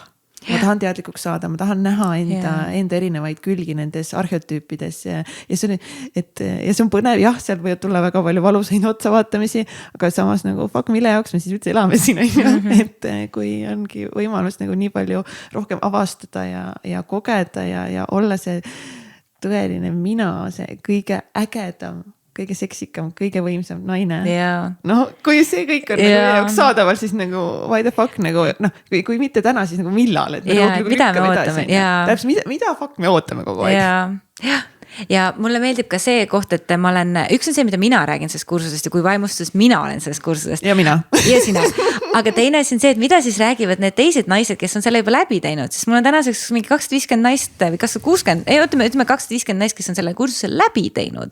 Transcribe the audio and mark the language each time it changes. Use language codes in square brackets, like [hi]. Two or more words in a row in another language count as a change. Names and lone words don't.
[et] Ma tahan teadlikuks saada, ma tahan näha enda erinevaid külgi nendes arheotüüpides ja see on põnev, jah, seal võivad tulla väga palju valusaid otsavaatamisi, aga samas nagu fuck, mille jaoks me siis üldse elame siin, et kui ongi võimalus nagu nii palju rohkem avastada ja kogeda ja olla see tõeline mina, see kõige ägedam, kõige seksikam, kõige võimsam naine. Kui see kõik on nagu jaoks saadaval, siis nagu [en] why the fuck [et] nagu, kui mitte täna, siis nagu millal, et mida me ootame. Mida fuck me ootame kogu aeg. Ja mulle meeldib ka see koht, et ma olen, üks on see, mida mina räägin sellest kursusest ja kui vaimustus mina olen sellest kursusest. Ja mina. Ja sina. Aga teine on see, et mida siis räägivad need teised naised, kes on selle juba läbi teinud, sest mul on tänaseks mingi 250 naist või 60, ütleme 250 naist, kes on selle kursuse läbi teinud.